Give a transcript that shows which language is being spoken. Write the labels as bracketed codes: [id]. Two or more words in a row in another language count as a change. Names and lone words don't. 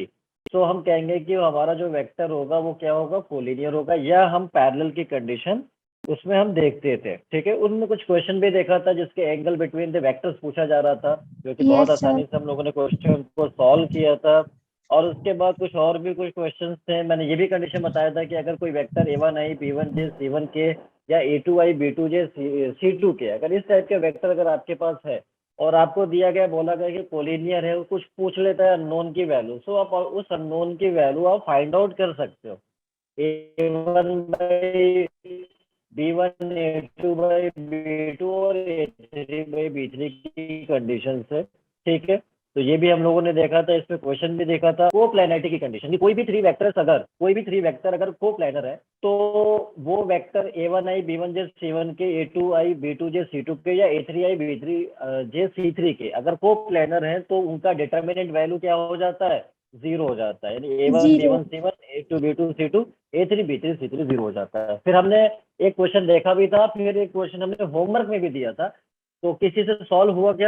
[hi] तो हम कहेंगे कि हमारा जो वेक्टर होगा वो क्या होगा, कोलिनियर होगा, या हम पैरेलल की कंडीशन उसमें हम देखते थे। ठीक है, उनमें कुछ क्वेश्चन भी देखा था जिसके [en] angle between the vectors [hi] पूछा जा रहा था, जो कि बहुत [en] Yes, sir. [hi] आसानी से हम लोगों ने क्वेश्चन को सॉल्व किया था। और उसके बाद कुछ और भी कुछ क्वेश्चंस थे, मैंने ये भी कंडीशन बताया था कि अगर कोई वेक्टर A1i B1j C1k या A2i B2j C2k, अगर इस टाइप के वेक्टर अगर आपके पास है और आपको दिया गया बोला गया कि कोलिनियर है, कुछ पूछ लेता है अननोन की वैल्यू, सो आप उस अननोन की वैल्यू आप [en] find out [hi] कर सकते हो A1/B1 A2/B2 और A3/B3 की कंडीशन से। ठीक है, तो ये भी हम लोगों ने देखा था, इसमें क्वेश्चन भी देखा था कोप्लैनरिटी की कंडीशन, कि कोई भी [en] three vector [hi] अगर कोप्लैनर है तो वो वेक्टर A1i B1j C1k A2i B2j C2k या A3i B3j C3 के अगर कोप्लैनर है तो उनका [en] determinant value [hi] क्या हो जाता है, 0 हो जाता है, यानी A1 [en] Zero. [hi] B1 C1 A2 B2 C2 A3 B3 C3 0 हो जाता है। फिर हमने एक क्वेश्चन देखा भी था, फिर एक क्वेश्चन हमने होमवर्क में भी दिया था, तो किसी से सॉल्व हुआ क्या?